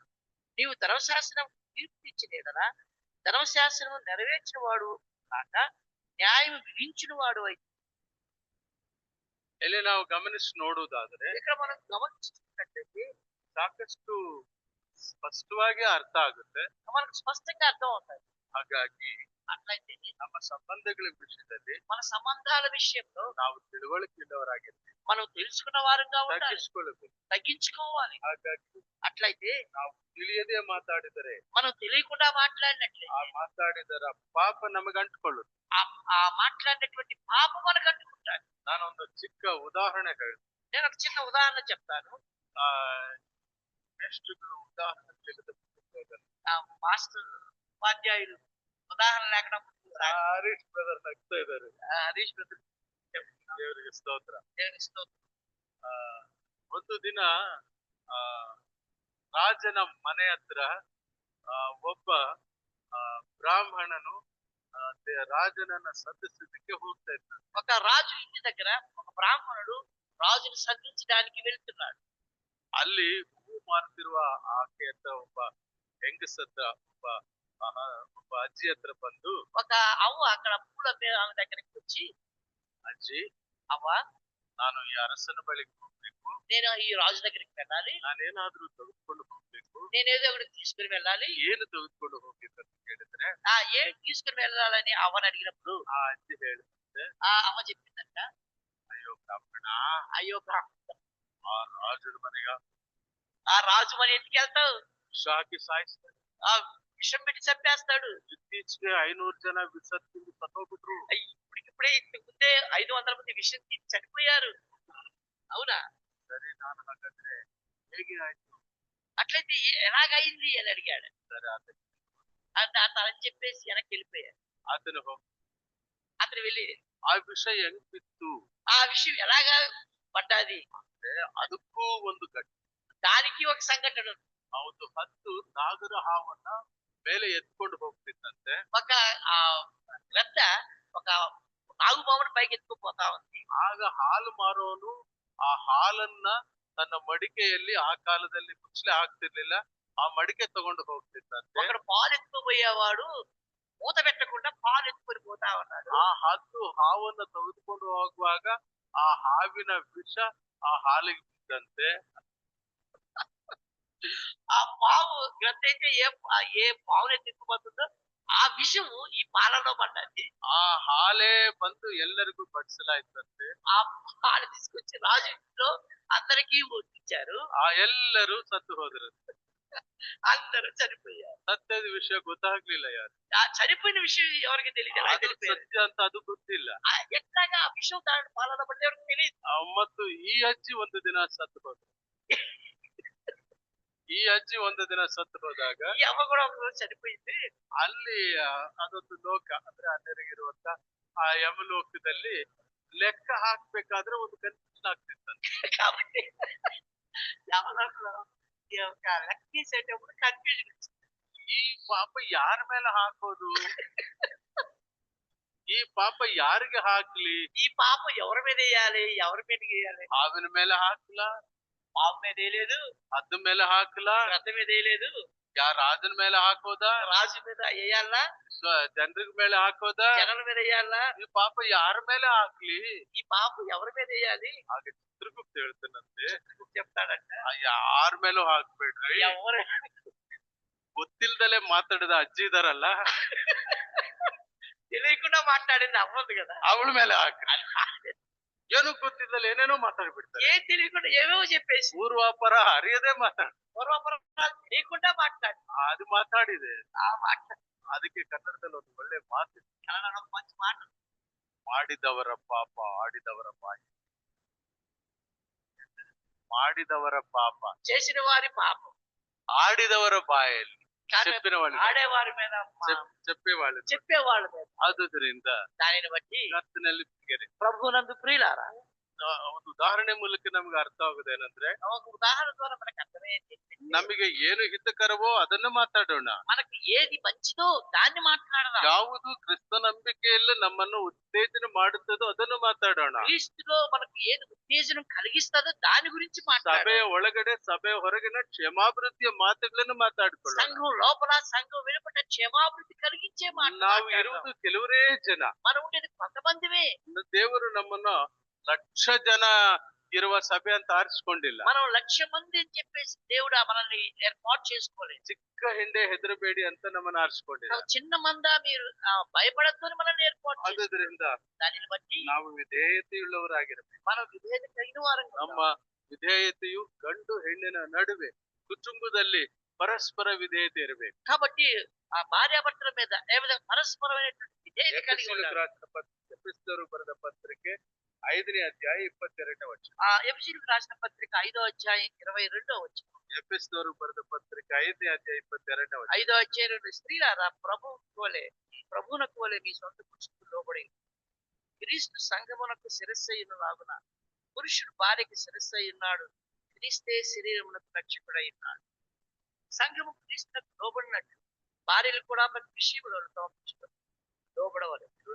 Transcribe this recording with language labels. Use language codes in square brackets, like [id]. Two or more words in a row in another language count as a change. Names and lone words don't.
[te] నీవు ధర్మశాస్త్రం తీర్పు తీర్చలేదనా ధర్మశాస్త్రము నెరవేర్చిన వాడు కాక న్యాయం విధించిన వాడు అయితే. [kn] ಇಲ್ಲಿ ನಾವು ಗಮನಿಸಿ ನೋಡುವುದಾದ್ರೆ [te] ఇక్కడ మనం గమనించినట్లయితే [kn] ಸಾಕಷ್ಟು ಸ್ಪಷ್ಟವಾಗಿ ಅರ್ಥ ಆಗುತ್ತೆ. [te] మనకు స్పష్టంగా అర్థం అవుతుంది. [kn] ಹಾಗಾಗಿ [te] అట్లయితే [kn] ನಮ್ಮ ಸಂಬಂಧಗಳ ವಿಷಯದಲ್ಲಿ [te] మన సంబంధాల విషయంలో [kn] ನಾವು ತಿಳುವಳಿಕೆ ಇಲ್ಲವರಾಗಿರ್ತೀವಿ, [te] మనం తెలుసుకున్న వారంగా ఉండాలి, [kn] ತಗ್ಗಿಸಿಕೊಳ್ಳಬೇಕು. [te] తగ్గించుకోవాలి. [kn] ಹಾಗಾಗಿ [te] అట్లయితే [kn] ನಾವು ತಿಳಿಯದೆ ಮಾತಾಡಿದರೆ [te] మనం తెలియకుండా మాట్లాడినట్లయితే [kn] ಆ ಮಾತಾಡಿದರ ಪಾಪ ನಮಗೆ ಅಂಟ್ಕೊಳ್ಳುತ್ತೆ. [te] ఆ మాట్లాడినటువంటి పాపం మనకు అంటుకుంటాడు. [kn] ನಾನೊಂದು ಚಿಕ್ಕ ಉದಾಹರಣೆ ಹೇಳ್ತೀನಿ. [te] నేను ఒక చిన్న ఉదాహరణ చెప్తాను. [kn] ಮೇಷ್ಟ್ರುಗಳು ಉದಾಹರಣೆ ತೆಗೆದುಕೊಂಡು [te] మాస్టర్ ఉపాధ్యాయులు ఉదాహరణ లేకుండా [kn] ಹರೀಶ್ ಬ್ರದರ್ ನಗ್ತಾ ಇದ್ದಾರೆ. [te] హరీష్ బ్రదర్ [kn] ದೇವರಿಗೆ ಸ್ತೋತ್ರ. [te] దేవుని స్తోత్రం. [kn] ಒಂದು ದಿನ ರಾಜನ ಮನೆ ಹತ್ರ ಒಬ್ಬ ಬ್ರಾಹ್ಮಣನು ರಾಜನನ್ನ ಸಂಧಿಸಲಿಕ್ಕೆ ಹೋಗ್ತಾ ಇದ್ದಾನೆ. [te] ఒక రాజు ఇంటి దగ్గర ఒక బ్రాహ్మణుడు రాజుని సంధించడానికి వెళ్తున్నాడు. [kn] ಅಲ್ಲಿ ಹೂ ಮಾರ್ತಿರುವ ಆಕೆ ಹತ್ರ ಒಬ್ಬ ಹೆಂಗಸತ್ರ ಒಬ್ಬ ಅಜ್ಜಿ ಹತ್ರ ಬಂದು, [te] ఒక అవ్వ అక్కడ పూల ఆమె దగ్గరికి వచ్చి, [kn] ಅಜ್ಜಿ [te] అవ్వ [kn] ನಾನು ಈ ಅರಸನ ಬಳಿಗೆ ಹೋಗ್ಬೇಕು, [te] నేను ఈ రాజు దగ్గరికి వెళ్ళాలి, [kn] ನಾನೇನಾದ್ರೂ ತೆಗೆದುಕೊಂಡು ಹೋಗ್ಬೇಕು, [te] నేనేదో ఒకటి తీసుకుని వెళ్ళాలి. [kn] ಏನು ತೆಗೆದುಕೊಂಡು ಹೋಗ್ಬೇಕು ಅಂತ ಕೇಳಿದ್ರೆ [te] ఏం తీసుకుని వెళ్ళాలని అవ్వని అడిగినప్పుడు [kn] ಆ ಅಜ್ಜಿ ಹೇಳಿದಂತೆ, [te] ఆ అవ్వ చెప్పిందంట, [kn] ಅಯ್ಯೋ ಬ್ರಾಹ್ಮಣ, [te] అయ్యో బ్రాహ్మణ, [kn] ಆ ರಾಜನ ಮನೆಗ [te] ఆ రాజు మన ఇంటికి వెళ్తావు, [kn] ವಿಷ ಹಾಕಿ ಸಾಯಿಸ್ತಾನೆ, [te] ఆ విషం పెట్టి చంపేస్తాడు. [kn] ಇತ್ತೀಚೆಗೆ 500 ಜನ ವಿಷ ತಿಂದು ಸತ್ತೋಗ್ಬಿಟ್ರು. [te] ఇప్పుడే ఇంతకు ముందే 500 మంది విషం తిని చనిపోయారు. అవునా? [kn] ಸರಿ, ನಾನು ಹಾಗಾದ್ರೆ ಹೇಗೆ ಆಯ್ತು? [te] అట్లయితే ఎలాగైంది అని అడిగాడు. [kn] ಸರಿ, [te] అని చెప్పేసి వెనక్కి వెళ్ళిపోయాడు. [kn] ಆತನು ಹೋಗಿ [te] అతను వెళ్ళి [kn] ಆ ವಿಷ ಹೆಂಗ್ ಬಿತ್ತು [te] ఆ విషయం ఎలాగా పడ్డాది [kn] ಅಂದ್ರೆ ಅದಕ್ಕೂ ಒಂದು ಘಟನೆ. [te] దానికి ఒక సంఘటన ఉంది. [kn] ಹೌದು, ಹದ್ದು ನಾಗರ ಹಾವನ್ನ ಮೇಲೆ ಎತ್ಕೊಂಡು ಹೋಗ್ತಿತ್ತಂತೆ. [te] ఒక ఆ గ్రద్ద ఒక నాగుపాముని పైకి ఎత్తుకుపోతా ఉంది. [kn] ಆಗ ಹಾಲು ಮಾರೋನು ಆ ಹಾಲನ್ನ ತನ್ನ ಮಡಿಕೆಯಲ್ಲಿ, ಆ ಕಾಲದಲ್ಲಿ ಮುಚ್ಚಲೆ ಹಾಕ್ತಿರ್ಲಿಲ್ಲ, ಆ ಮಡಿಕೆ ತಗೊಂಡು ಹೋಗ್ತಿದ್ದಂತೆ. [te] ఒకడు పాలు ఎత్తుకుపోయేవాడు మూత పెట్టకుండా పాలు ఎత్తుకొని పోతా ఉన్నాడు. [kn] ಆ ಹದ್ದು ಹಾವನ್ನ ತೆಗೆದುಕೊಂಡು ಹೋಗುವಾಗ ಆ ಹಾವಿನ ವಿಷ ಆ ಹಾಲಿಗೆ ಬಿದ್ದಂತೆ. [te] ఆ పాము గ్రద్ద అయితే ఏ పావుని ఎత్తుకుపోతుందో ఆ విషము ఈ పాలలో పడ్డది. [kn] ಆ ಹಾಲೇ ಬಂದು ಎಲ್ಲರಿಗೂ ಬಡಿಸಲಾಯ್ತಂತೆ. [te] ఆ పాలు తీసుకొచ్చి రాజు ఇంట్లో అందరికీ వడ్డించారు. [kn] ಆ ಎಲ್ಲರೂ ಸತ್ತು ಹೋದ್ರು. [te] అందరూ చనిపోయారు. [kn] ಸತ್ಯದ ವಿಷಯ ಗೊತ್ತಾಗ್ಲಿಲ್ಲ ಯಾರು. [te] ఆ చనిపోయిన విషయం ఎవరికి తెలియదు. ఎలా [kn] ಅದು [te] తెలిపారు? [kn] ಸತ್ಯ ಅಂತ ಅದು ಗೊತ್ತಿಲ್ಲ. [te] ఎట్లాగా ఆ విషయం దాని పాలన పడ్డ ఎవరికి తెలియదు. [kn] ಮತ್ತು ಈ ಅಜ್ಜಿ ಒಂದು ದಿನ ಸತ್ತು ಹೋದ್ರು. ಈ ಅಜ್ಜಿ ಒಂದು ದಿನ ಸತ್ತು ಹೋದಾಗ [te] ఈ అమ్మ కూడా ఒక రోజు చనిపోయింది. [kn] ಅಲ್ಲಿ ಅದೊಂದು ಲೋಕ, ಅಂದ್ರೆ ಅಲ್ಲಿರುವಂತ ಆ ಯಮಲೋಕದಲ್ಲಿ ಲೆಕ್ಕ ಹಾಕ್ಬೇಕಾದ್ರೆ ಒಂದು ಕನ್ಫ್ಯೂಷನ್ ಆಗ್ತಿತ್ತಂತೆ. [te] కాబట్టి యమలోకంలో ఈ యొక్క లెక్కేసేటప్పుడు కన్ఫ్యూజన్ వచ్చింది. [kn] ಈ ಪಾಪ ಯಾರ ಮೇಲೆ ಹಾಕೋದು, ಈ ಪಾಪ ಯಾರಿಗೆ ಹಾಕ್ಲಿ, [te] ఈ పాపం ఎవరి మీద వేయాలి, ఎవరి మీద వేయాలి? [kn] ಹಾವಿನ ಮೇಲೆ ಹಾಕ್ಲಾ, [te] పాపం మీద వేయలేదు, [kn] ಅದ್ರ ಮೇಲೆ ಹಾಕ್ಲಾ, [te] రథం మీద వేయలేదు, [kn] ಯಾರ ರಾಜನ ಮೇಲೆ ಹಾಕೋದಾ, [te] రాజు మీద వేయాలా, [kn] ಜನರಿಗ ಮೇಲೆ ಹಾಕೋದಾ, [te] జనాల మీద వేయాలా? [kn] ಈ ಪಾಪ ಯಾರ ಮೇಲೆ ಹಾಕ್ಲಿ? [te] ఈ పాపం ఎవరి మీద వేయాలి? [kn] ಹಾಗೆ ಚಿತ್ರಗುಪ್ತ ಹೇಳ್ತಾನಂತೆ, [te] చెప్తాడంట. [kn] ಯಾರ ಮೇಲೂ ಹಾಕ್ಬೇಡ್ರಿ. [te] ఎవరు [kn] ಗೊತ್ತಿಲ್ದಲೆ ಮಾತಾಡಿದ ಅಜ್ಜಿ ಇದಾರಲ್ಲ, [te] తెలియకుండా మాట్లాడింది అవ్వదు కదా. [kn] ಅವಳ ಮೇಲೆ ಹಾಕ್ರಿ. ಏನು ಗೊತ್ತಿದ್ದಲ್ಲ ಏನೇನೋ ಮಾತಾಡ್ಬಿಡ್ತಾರೆ. [te] ఏం తెలియకుండా ఏమేమో చెప్పేసి [kn] ಪೂರ್ವಾಪರ ಅರಿಯದೆ ಮಾತಾಡ, [te] పూర్వపరాలు తెలియకుండా మాట్లాడి [kn] ಅದು ಮಾತಾಡಿದೆ. [te] ఆ మాట [kn] ಅದಕ್ಕೆ ಕನ್ನಡದಲ್ಲಿ ಒಂದು ಒಳ್ಳೆ ಮಾತು, [te] కన్నడలో ఒక మంచి మాట. [kn] ಮಾಡಿದವರ ಪಾಪ ಆಡಿದವರ ಬಾಯಿ, ಮಾಡಿದವರ ಪಾಪ [te] చేసిన వారి పాపం [kn] ಆಡಿದವರ ಬಾಯಲ್ಲಿ, [te] కానీ చెప్పిన వాళ్ళు, ఆడేవారి మీద చెప్పేవాళ్ళు. చెప్పేవాళ్ళ మీద. [kn] ಆದುದರಿಂದ [te] దానిని బట్టి [kn] ಕರ್ತನಲ್ಲಿ ಪ್ರಿಯರೇ, [te] ప్రభువునందు ప్రియులారా, [kn] ಒಂದು ಉದಾಹರಣೆ ಮೂಲಕ ನಮ್ಗೆ ಅರ್ಥ ಆಗುದೇನಂದ್ರೆ, [te] ఒక ఉదాహరణ ద్వారా మనకు అర్థమయ్యేది [kn] ನಮಗೆ ಏನು ಹಿತಕರವೋ ಅದನ್ನು ಮಾತಾಡೋಣ. [te] మనకి ఏది మంచిదో దాన్ని మాట్లాడదాం. [kn] ಯಾವುದು ಕ್ರಿಸ್ತ ನಂಬಿಕೆಯಲ್ಲಿ ನಮ್ಮನ್ನು ಉತ್ತೇಜನ ಮಾಡುತ್ತದೋ ಅದನ್ನು ಮಾತಾಡೋಣ. [te] క్రీస్తులో మనకు ఏది ఉత్తేజనం కలిగిస్తుందో దాని గురించి మాట్లాడాలి. [kn] ಸಭೆಯ ಒಳಗಡೆ ಸಭೆಯ ಹೊರಗಿನ ಕ್ಷಮಾಭಿವೃದ್ಧಿಯ ಮಾತುಗಳನ್ನು ಮಾತಾಡ್ಕೊಳ್ಳೋಣ. [te] సంఘం లోపల సంఘం వెలుపట క్షేమాభివృద్ధి కలిగించే మాట [kn] ನಾವು [te] మాట్లాడదాం. [kn] ಇರುವುದು ಕೆಲವರೇ ಜನ. [te] మనం ఉండేది కొంతమందిమే. [kn] ದೇವರು ನಮ್ಮನ್ನು ಲಕ್ಷ ಜನ ಇರುವ ಸಭೆ ಅಂತ ಆರಿಸಿಕೊಂಡಿಲ್ಲ. [te] మనం 1,00,000 మంది అని చెప్పేసి దేవుడు మనల్ని ఏర్పాటు చేసుకోలేదు. [kn] ಚಿಕ್ಕ ಹಿಂಡೆ ಹೆದರಬೇಡಿ ಅಂತ ನಮ್ಮನ್ನು ಆರಿಸಿಕೊಂಡಿಲ್ಲ. [te] ನಾವು చిన్న మందా మీరు భయపడద్దు అని మనల్ని ఏర్పాటు చేసుకోలేదు. [kn] ಆದುದರಿಂದ [te] దానిని బట్టి [kn] ನಾವು ವಿಧೇಯತೆಯುಳ್ಳವರಾಗಿರಬೇಕು. [te] మనం విధేయత కలిగిన వారంగా [kn] ನಮ್ಮ [te] ఉండాలి. [kn] ವಿಧೇಯತೆಯು ಗಂಡು ಹೆಣ್ಣಿನ ನಡುವೆ ಕುಟುಂಬದಲ್ಲಿ ಪರಸ್ಪರ ವಿಧೇಯತೆ ಇರಬೇಕು. [te] కాబట్టి ఆ భార్యాభర్తల మీద ఏ విధంగా పరస్పరమైనటువంటి విధేయత కలిగి ఉండాలి. [kn] ಎಫೆಸರು ಬರೆದ ಪತ್ರಿಕೆ 5ನೇ ಅಧ್ಯಾಯ 22ನೇ ವಚನ. [te] ఆ ఎఫెసీయులకు రాసిన పత్రిక 5వ అధ్యాయం 22వ వచనం. [kn] ಎಫೆಸರು ಬರೆದ ಪತ್ರಿಕೆ 5ನೇ ಅಧ್ಯಾಯ 22ನೇ ವಚನ. [te] 5వ అధ్యాయంలో స్త్రీలారా ప్రభువునకు వలె మీ సొంత పురుషులకు లోబడి క్రీస్తు సంఘమునకు శిరస్సైనలాగున పురుషుడు భార్యకి శిరస్సై ఉన్నాడు. క్రీస్తే శరీరమునకు రక్షకుడై ఉన్నాడు. సంఘము క్రీస్తునకు లోబడినట్టు భార్యలు కూడా ప్రతి విషయంలో తమ పురుషులకు లోబడవలెను.